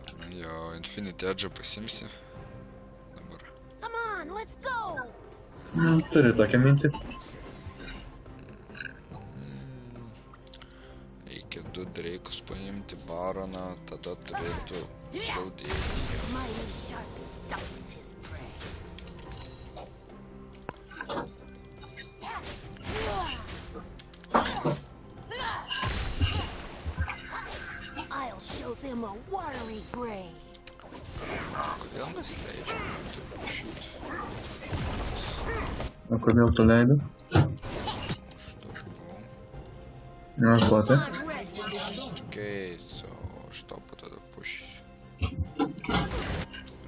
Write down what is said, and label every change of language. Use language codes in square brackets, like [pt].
[lt] Jo, Infinity Edge'ą pasimsi. Dabar. [en] Come on, let's go. [lt] Turiu tokią mintį. Reikia 2 Drake'us paimti, Baroną, tada turėtų skaudėti. [en] Mighty shark stops his prey. I'll show them a watery grave. [lt] Kodėl mes leidžiam jam taip prašyti? O kodėl tu leidai? Aš toks buvau. Ne, aš botai. [en] On red. Okei, so [lt] aš tau po tada pušysiu.